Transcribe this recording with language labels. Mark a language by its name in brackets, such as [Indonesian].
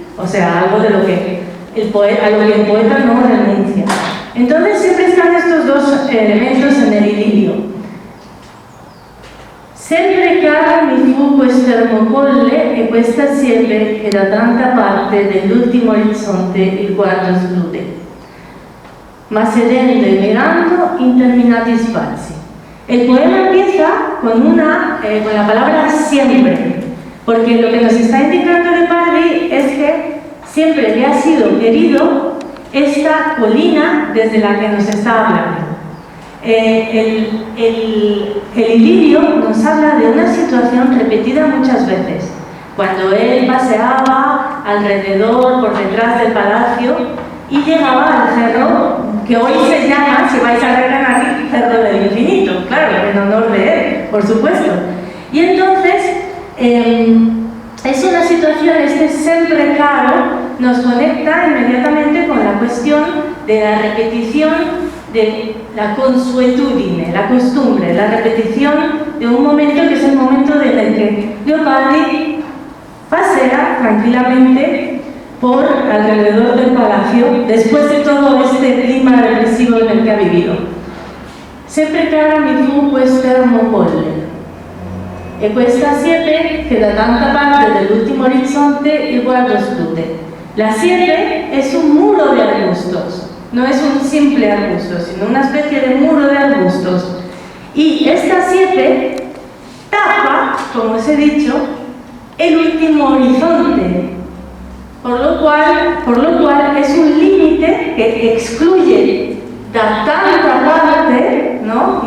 [Spanish] O sea, algo de lo que el poeta no renuncia. Entonces siempre están estos dos elementos en el idilio. [Italian] Sempre cara mi fu quest'ermocolle e questa siepe che da tanta parte dell'ultimo orizzonte il guardo esclude, ma sedendo [Spanish] y mirando [Italian] interminati spazi. [Spanish] El poema empieza con la palabra siempre, porque lo que nos está indicando Leopardi es que siempre le ha sido querido esta colina desde la que nos está hablando. El idilio nos habla de una situación repetida muchas veces. Cuando él paseaba alrededor, por detrás del palacio, y llegaba al cerro, que hoy se llama, si vais a ver aquí, Cerro del Infinito, claro, en honor de él, por supuesto. Y entonces, es una situación, siempre caro, nos conecta inmediatamente con la cuestión de la repetición de la consuetudine, la costumbre, la repetición de un momento que es el momento en el que Leopardi pasea tranquilamente por alrededor del palacio después de todo este clima represivo en el que ha vivido. [Italian] Sempre cara mi fu quest'ermocolle e questa siepe che da tanta parte dell'ultimo orizzonte il guardo esclude. [Spanish] La siepe es un muro de arbustos. No es un simple arbusto, sino una especie de muro de arbustos. Y esta siepe tapa, como os he dicho, el último horizonte, por lo cual es un límite que excluye tanta parte, ¿no?